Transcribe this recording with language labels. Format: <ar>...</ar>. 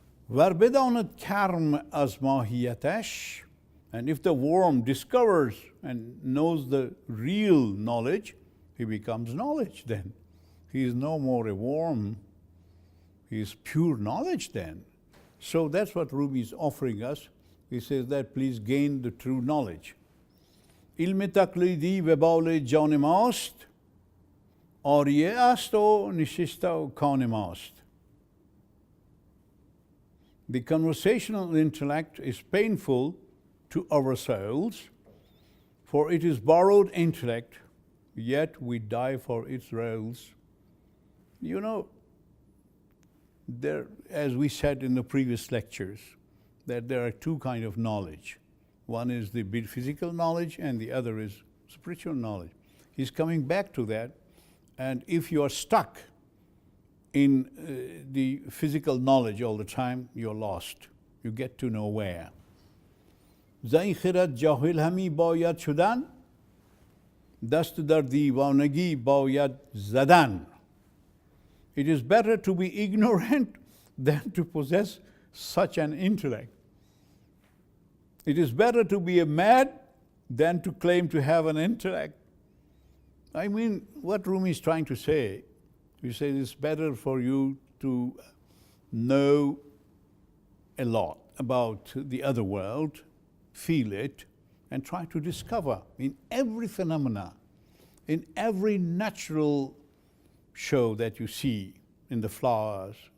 <fa>ور بداند کرم از ماهیتش,</fa> <en>and if the worm discovers and knows the real knowledge, he becomes knowledge then. He is no more a worm, he is pure knowledge then. So that's what Rumi is offering us. He says that please gain the true knowledge.</en> <fa>علم تقلیدی وبال جان ماست, آریه است و نشسته و کان ماست.</fa> <en>The conversational intellect is painful to our souls, for it is borrowed intellect, yet we die for its roles. You know, there, as we said in the previous lectures, that there are two kinds of knowledge. One is the physical knowledge and the other is spiritual knowledge. He's coming back to that, and if you are stuck in the physical knowledge all the time, you're lost. You get to nowhere.</en> <fa>زین خرد جاهل همی باید شدن, دست در دیوانگی باید زدن.</fa> <en>It is better to be ignorant than to possess such an intellect. It is better to be a mad than to claim to have an intellect. I mean, what Rumi is trying to say, he says it's better for you to know a lot about the other world, feel it, and try to discover in every phenomena, in every natural show that you see in the flowers.</en>